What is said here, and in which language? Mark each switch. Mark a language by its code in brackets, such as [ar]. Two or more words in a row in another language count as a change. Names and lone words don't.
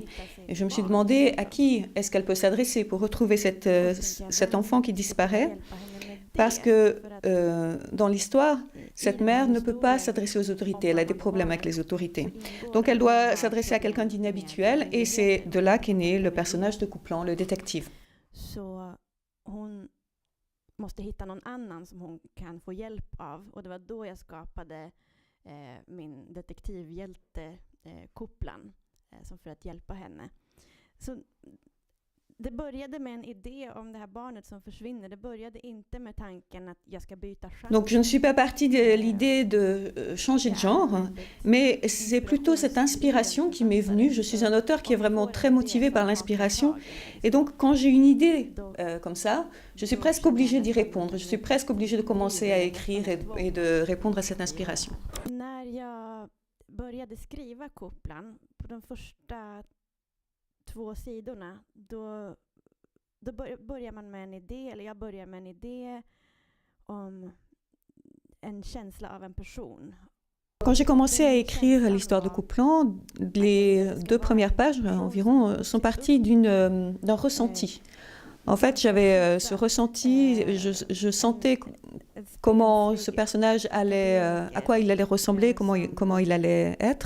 [fr] Et je me suis demandé à qui est-ce qu'elle peut s'adresser pour retrouver cet enfant qui disparaît. Parce que dans l'histoire, cette mère ne peut pas s'adresser aux autorités, elle a des problèmes avec les autorités. Donc elle doit s'adresser à quelqu'un d'inhabituel et c'est de là qu'est né le personnage de Coupland, le détective. [sv] Måste hitta någon annan som hon kan få hjälp av. Och det var då jag skapade min detektivhjälte Coupland som för att hjälpa henne. Så det började med en idé om det här barnet som försvinner. Det började inte med tanken att jag ska byta genre. [fr] Donc je ne suis pas partie de l'idée de changer de genre, mais c'est plutôt cette inspiration qui m'est venue. Je suis un auteur qui est vraiment très motivé par l'inspiration. Et donc quand j'ai une idée comme ça, je suis presque obligée d'y répondre. Je suis presque obligée de commencer à écrire et de répondre à cette inspiration. [sv] När jag började skriva Coupland på de första 2 sidorna, då börjar man med en idé, eller jag börjar med en idé om en känsla av en person. [fr] Quand j'ai commencé à écrire l'histoire de Coupland, les 2 premières pages environ sont parties d'un ressenti. En fait, j'avais ce ressenti, je sentais comment ce personnage allait, à quoi il allait ressembler, comment il allait être.